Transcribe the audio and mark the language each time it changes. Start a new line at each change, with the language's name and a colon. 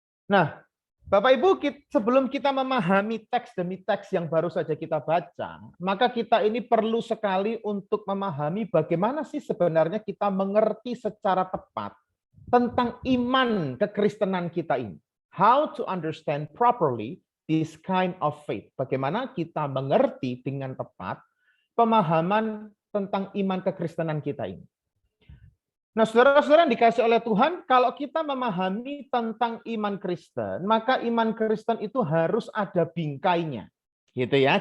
Indonesian: Nah, Bapak Ibu, sebelum kita memahami teks demi teks yang baru saja kita baca, maka kita ini perlu sekali untuk memahami bagaimana sih sebenarnya kita mengerti secara tepat tentang iman kekristenan kita ini.
English: How to understand properly this kind of faith.
Indonesian: Bagaimana kita mengerti dengan tepat pemahaman tentang iman kekristenan kita ini. Nah, saudara-saudara yang dikasih oleh Tuhan, kalau kita memahami tentang iman Kristen, maka iman Kristen itu harus ada bingkainya. Gitu ya.